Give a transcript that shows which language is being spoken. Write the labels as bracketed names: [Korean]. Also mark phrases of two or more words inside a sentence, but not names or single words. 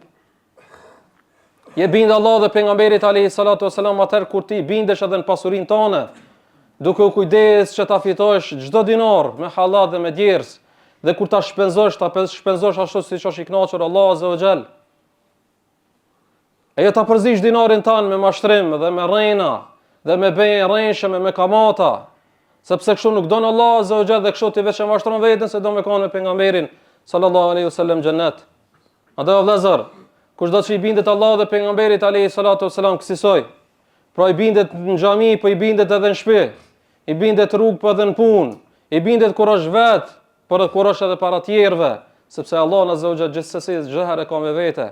[Albanian] Je bindë Allah dhe pejgamberit [Arabic] عليه الصلاة والسلام [Albanian] atëherë kur ti bindesh edhe në pasurinë tonë, duke u kujdes që ta fitosh çdo dinar me halal dhe me djers, dhe kur ta shpenzosh ashtu siç është i kënaqur Allah [Arabic] عز وجل. [Albanian] E jo ta përzish dinarin tanë me mashtrim dhe me rrena dhe me bejë rrenshme me kamata, sepse kështu nuk don Allah [Arabic] عز وجل [Albanian] dhe kështu ti veç e mashtron veten se do me kanë me pejgamberin [Arabic] صلى الله عليه وسلم [Albanian] xhennet. Andaj vëllazër, kushdo që i bindet Allah dhe pejgamberit [Arabic] عليه الصلاة والسلام [Albanian] kësaj, pra i bindet në xhami, po i bindet edhe në shtëpi, i bindet rrugë po edhe në punë, i bindet kur është vet, por kur është edhe para tjerëve, sepse Allah [Arabic] عز وجل [Albanian] gjithsesi çdo herë ka me vete.